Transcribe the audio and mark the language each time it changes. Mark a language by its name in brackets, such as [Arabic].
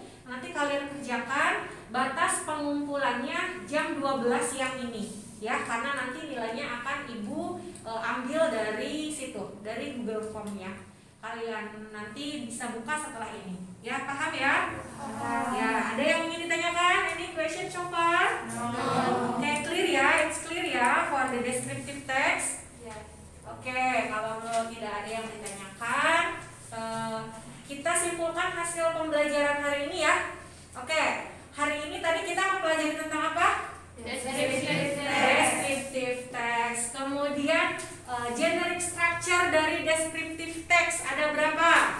[Indonesian] Nanti kalian kerjakan. Batas pengumpulannya jam 12 siang ini. Ya, karena nanti nilainya akan Ibu ambil dari situ, dari Google Form-nya. Kalian nanti bisa buka setelah ini. Ya, paham ya? Ya, ada yang ingin ditanyakan? [English] Any question so far? No. Oke, clear ya? It's clear ya for the descriptive text? Yes. [Indonesian] Oke, kalau tidak ada yang ditanyakan, kita simpulkan hasil pembelajaran hari ini ya. Oke, hari ini tadi kita mempelajari tentang apa? Descriptive text. Kemudian generic structure dari descriptive text ada berapa?